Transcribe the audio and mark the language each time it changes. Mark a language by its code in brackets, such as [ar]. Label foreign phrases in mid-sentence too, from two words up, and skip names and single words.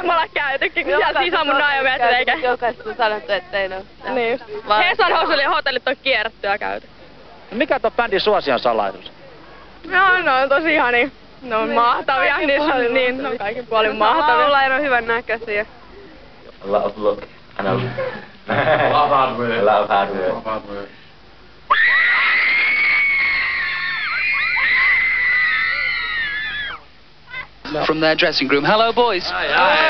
[fi] Me ollaan käytykin, kun siellä siis on mun ajomiehet eikä. Jokaista on sanottu, ettei ne ole. Niin. Hesan hotellit on kierretty ja käyty. No mikä on bändin suosion salaisuus? No, ne on tosi ihania. Ne on mahtavia, niin ne on kaikin puolin mahtavia. Ollaan on hyvän näköisiä. [en] A lot of luck and a lot of hard work. A lot of hard work. From their dressing room. Hello, boys. Hi.